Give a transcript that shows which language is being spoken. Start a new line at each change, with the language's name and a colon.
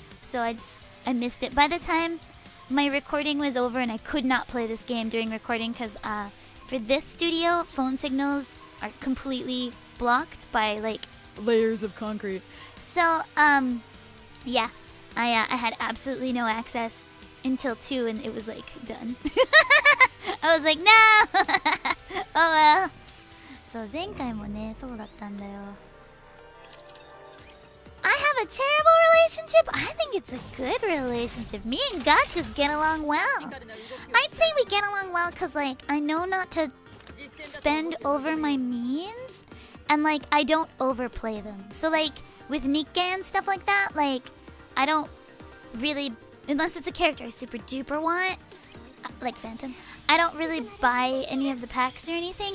English: So I missed it. By the time my recording was over and I could not play this game during recording because for this studio, phone signals are completely blocked by like layers of concrete. So yeah, I had absolutely no access until 2 and it was like done. I was like, no! Oh well.
Japanese: So 前回もね、そうだったんだよ。
English: I have a terrible relationship. I think it's a good relationship. Me and Gachas get along well. I'd say we get along well because like I know not to spend over my means and like I don't overplay them. So like with NIKKE and stuff like that, like I don't really, unless it's a character I super duper want, like Phantom, I don't really buy any of the packs or anything.